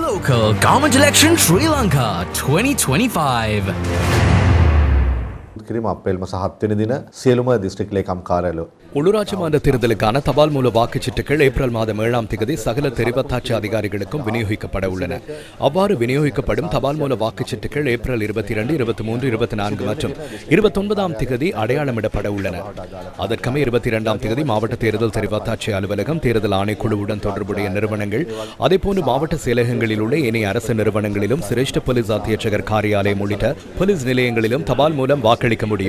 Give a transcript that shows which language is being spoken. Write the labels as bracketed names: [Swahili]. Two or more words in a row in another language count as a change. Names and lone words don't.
[English] local government election Sri Lanka 2025. [Sinhala] කිරීම අප්‍රේල් මාස 7 වෙනි දින සියලුම දිස්ත්‍රික් ලේකම් කාර්යාලය [Tamil] உள்ளூராட்சி மன்ற தேர்தலுக்கான தபால் மூல வாக்குச்சீட்டுகள் ஏப்ரல் மாதம் 7ஆம் தேதி சகல தெரிவத்தாட்சி அதிகாரிகளுக்கும் விநியோகிக்கப்பட உள்ளன. அவ்வாறு விநியோகிக்கப்படும் தபால் மூல வாக்குச்சீட்டுகள் ஏப்ரல் 22, 23, 24 மற்றும் 29ஆம் தேதி அடையாளமிடப்பட உள்ளன. அதற்கமே 22ஆம் தேதி மாவட்ட தேர்தல் தெரிவத்தாட்சி அலுவலகம், தேர்தல் ஆணைக்குழுவுடன் தொடர்புடைய நிறுவனங்கள், அதேபோன்று மாவட்ட செயலகங்களில் உள்ள ஏனைய அரசு நிறுவனங்களிலும் சிரேஷ்ட போலீஸ் அத்தியட்சகர் காரியாலயம் உள்ளிட்ட போலீஸ் நிலையங்களிலும் தபால் மூலம் வாக்களிக்க முடியும்.